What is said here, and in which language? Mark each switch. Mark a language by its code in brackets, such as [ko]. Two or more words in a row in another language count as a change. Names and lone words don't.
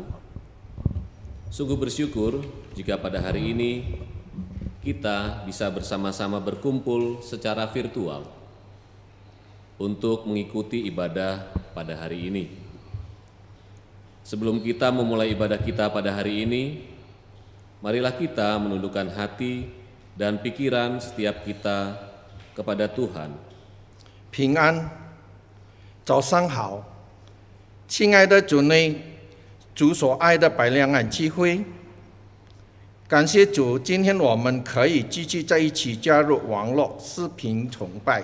[id] Sungguh bersyukur jika pada hari ini kita bisa bersama-sama berkumpul secara virtual untuk mengikuti ibadah pada hari ini. Sebelum kita memulai ibadah kita pada hari ini, marilah kita menundukkan hati dan pikiran setiap kita kepada Tuhan. [zh] 平安，早上好，亲爱的主内，主所爱的百良安聚会，感谢主，今天我们可以继续在一起加入网络视频崇拜。